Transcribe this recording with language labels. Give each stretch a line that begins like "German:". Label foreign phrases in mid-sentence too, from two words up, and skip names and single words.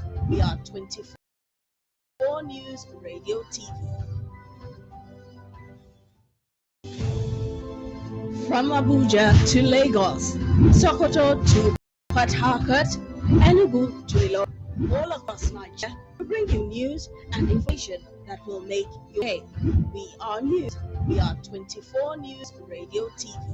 English: We are 24 News Radio TV. From Abuja to Lagos, Sokoto to Port Harcourt, Enugu to Ilorin, all across Nigeria, we bring you news and information that will make your day. We are news. We are 24 News Radio TV.